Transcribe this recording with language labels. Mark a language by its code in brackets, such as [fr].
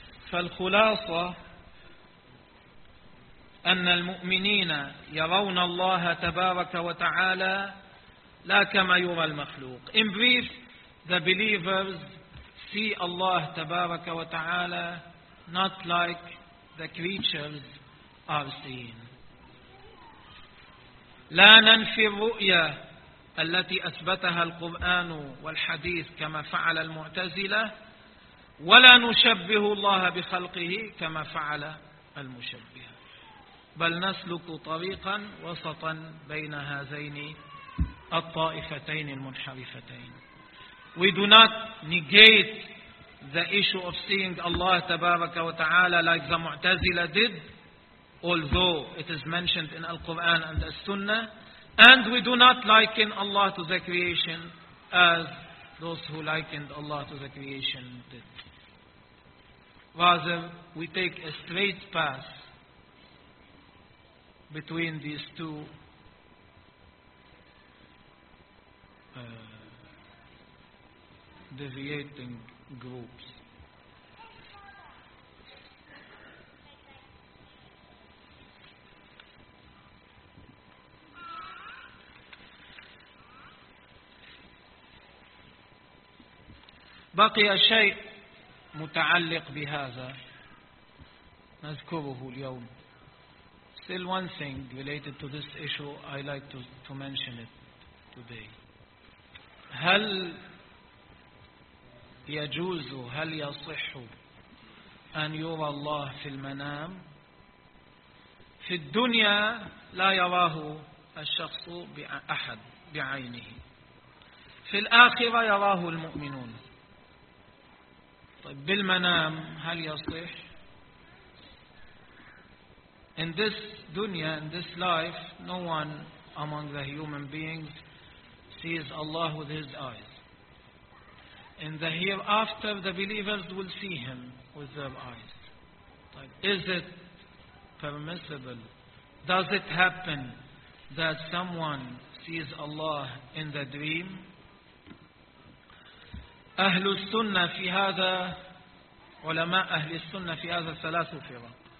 [ar] فالخلاصة أن المؤمنين يرون الله تبارك وتعالى لا كما يرى المخلوق. [en] In brief, the believers see Allah تبارك وتعالى not like the creatures are seen. [ar] لا ننفي الرؤية التي أثبتها القرآن والحديث كما فعل المعتزلة ولا نشبه الله بخلقه كما فعل المشبه، بل نسلك طريقا وسطا بين هذين الطائفتين المنحرفتين. [en] We do not negate the issue of seeing Allah تبارك وتعالى like the Mu'tazila did, although it is mentioned in Al-Quran and As-Sunnah, and we do not liken Allah to the creation as those who likened Allah to the creation did. Rather, we take a straight path between these two deviating groups. [ar] بقي شيء متعلق بهذا نذكره اليوم. [en] Still one thing related to this issue I like to mention it today. [ar] هل يجوز هل يصح أن يرى الله في المنام؟ في الدنيا لا يراه الشخص بأحد بعينه، في الآخرة يراه المؤمنون. طيب بالمنام هل يصح؟ [en] In this dunya, in this life, no one among the human beings sees Allah with his eyes. In the hereafter, the believers will see him with their eyes. طيب is it permissible? Does it happen that someone sees Allah in the dream? [ar] أهل السنة في هذا علماء أهل السنة في هذا ثلاث فرق.